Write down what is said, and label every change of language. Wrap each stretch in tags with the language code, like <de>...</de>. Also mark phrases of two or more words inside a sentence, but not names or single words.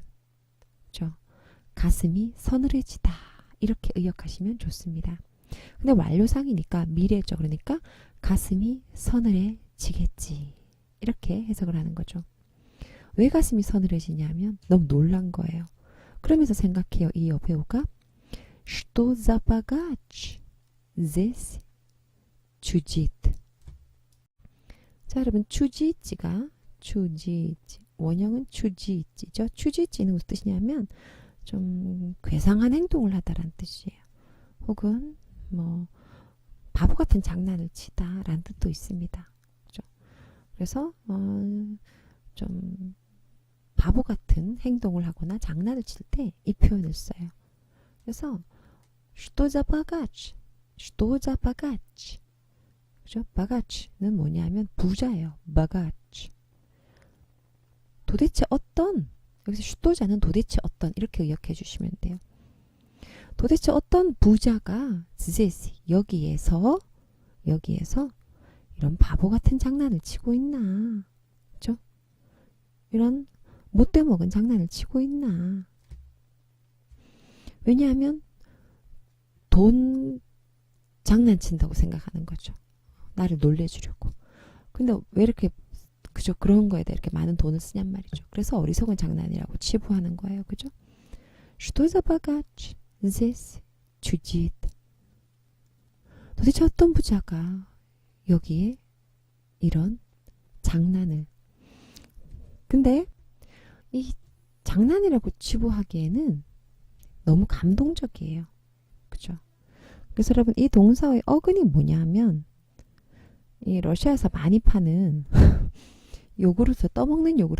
<ko>그죠? 가슴이 서늘해지다. 이렇게 의역하시면 좋습니다. 근데 완료상이니까 미래죠. 그러니까 가슴이 서늘해지겠지. 이렇게 해석을 하는 거죠. 왜 가슴이 서늘해지냐면 너무 놀란 거예요. 그러면서 생각해요. 이 여배우가</ko> <ru>Что за богач здесь чудит.</ru> <ko>자, 여러분, 추지찌가 추지찌, 원형은 추지찌죠. 추지찌는 무슨 뜻이냐면 좀 괴상한 행동을 하다라는 뜻이에요. 혹은 뭐 바보 같은 장난을 치다라는 뜻도 있습니다. 그죠? 그래서 좀 바보 같은 행동을 하거나 장난을 칠 때 이 표현을 써요.</ko> <ru>그래서 Что за богач? Что за богач?</ru> <ko>그죠? 바가치는 뭐냐면 부자예요. 바가치. 도대체 어떤, 여기서 슈도자는 도대체 어떤 이렇게 의역해 주시면 돼요. 도대체 어떤 부자가 zdесь 여기에서 이런 바보 같은 장난을 치고 있나? 그죠? 이런 못돼 먹은 장난을 치고 있나? 왜냐하면 돈 장난친다고 생각하는 거죠. 나를 놀래주려고. 근데 왜 이렇게 그죠? 그런 거에다 이렇게 많은 돈을 쓰냔 말이죠. 그래서 어리석은 장난이라고 치부하는 거예요. 그죠?</ko> <ru>Что за богач здесь чудит.</ru> <ko>도대체 어떤 부자가 여기에 이런 장난을. 근데 이 장난이라고 치부하기에는 너무 감동적이에요. 그죠? 그래서 여러분, 이 동사의 어근이 뭐냐면 이 러시아에서 많이 파는 요구르트, 떠먹는 요구르트.</ko>